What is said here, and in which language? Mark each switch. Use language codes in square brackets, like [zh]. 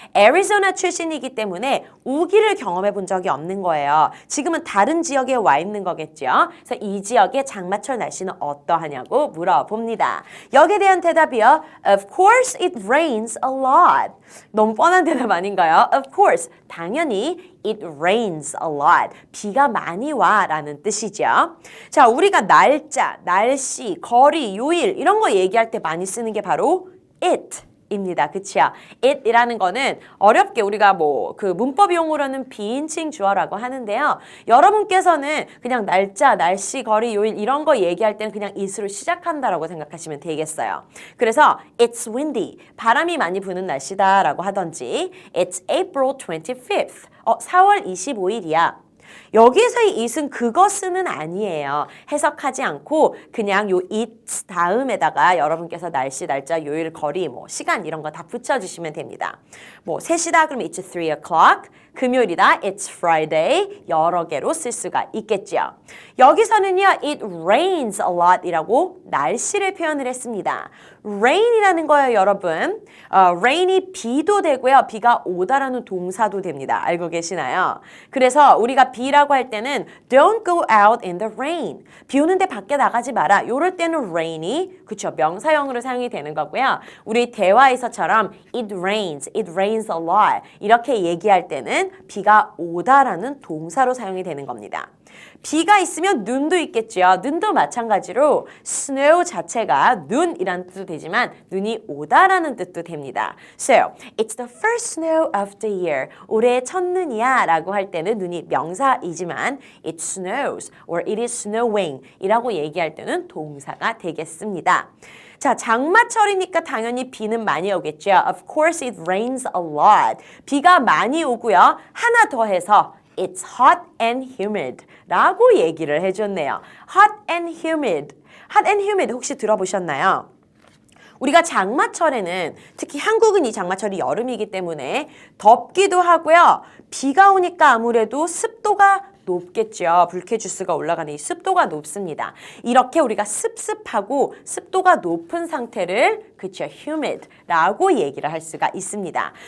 [ko] 애리조나 출신이기 때문에 우기를 경험해 본 적이 없는 거예요. 지금은 다른 지역에 와 있는 거겠죠. 그래서 이 지역의 장마철 날씨는 어떠하냐고 물어봅니다. 여기에 대한 대답이요. [en] Of course it rains a lot. [ko] 너무 뻔한 대답 아닌가요? [en] Of course. 당연히 it rains a lot. [ko] 비가 많이 와 라는 뜻이죠. 자, 우리가 날짜, 날씨, 거리, 요일 이런 거 얘기할 때 많이 쓰는 게 바로 it. 입니다. 그치요? it이라는 거는 어렵게 우리가 그 문법 용어로는 비인칭 주어라고 하는데요. 여러분께서는 그냥 날짜, 날씨, 거리, 요일 이런 거 얘기할 때는 그냥 it으로 시작한다라고 생각하시면 되겠어요. 그래서 it's windy, 바람이 많이 부는 날씨다라고 하던지 [en] it's April 25th, [ko] 4월 25일이야. 여기서의 it은 그것은 아니에요. 해석하지 않고 그냥 요 it 다음에다가 여러분께서 날씨, 날짜, 요일, 거리, 시간 이런 거 다 붙여주시면 됩니다. 3시다 그러면 [en] it's 3 o'clock. [ko] 금요일이다 [en] it's Friday. [ko] 여러 개로 쓸 수가 있겠죠. 여기서는요 it rains a lot 이라고 날씨를 표현을 했습니다. rain이라는 거예요, 여러분. rain이 비도 되고요. 비가 오다라는 동사도 됩니다. 알고 계시나요? 그래서 우리가 비라고 할 때는 [en] don't go out in the rain. [ko] 비 오는데 밖에 나가지 마라. 이럴 때는 rain이 그쵸 명사형으로 사용이 되는 거고요. [en] 우리 대화에서처럼 it rains a lot. [ko] 이렇게 얘기할 때는 비가 오다라는 동사로 사용이 되는 겁니다. 비가 있으면 눈도 있겠죠. 눈도 마찬가지로 snow 자체가 눈이란 뜻도 되지만 눈이 오다라는 뜻도 됩니다. [en] So, it's the first snow of the year. [ko] 올해의 첫눈이야 라고 할 때는 눈이 명사이지만 [en] it snows or it is snowing [ko] 이라고 얘기할 때는 동사가 되겠습니다. 자, 장마철이니까 당연히 비는 많이 오겠죠. [en] Of course it rains a lot. [ko] 비가 많이 오고요. 하나 더 해서 [en] It's hot and humid [ko] 라고 얘기를 해줬네요. [en] Hot and humid. Hot and humid 혹시 들어보셨나요? [ko] 우리가 장마철에는 특히 한국은 이 장마철이 여름이기 때문에 덥기도 하고요. 비가 오니까 아무래도 습도가 높겠죠. 불쾌지수가 올라가는 이 습도가 높습니다. 이렇게 우리가 습습하고 습도가 높은 상태를 그쵸, humid라고 얘기를 할 수가 있습니다.